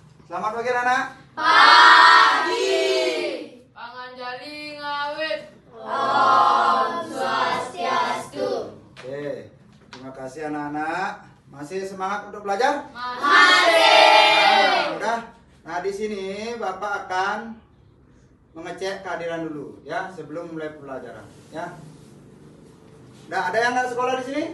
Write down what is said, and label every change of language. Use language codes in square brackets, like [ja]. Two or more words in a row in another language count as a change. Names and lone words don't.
[id] Selamat pagi anak. Pagi. [ban] Pangan jali ngawit. Om Swastiastu. [id] Oke, terima kasih anak-anak. Masih semangat untuk belajar? Masih. Udah. Nah, di sini Bapak akan mengecek kehadiran dulu ya sebelum mulai pembelajaran ya. Nah, ada yang nggak sekolah di sini?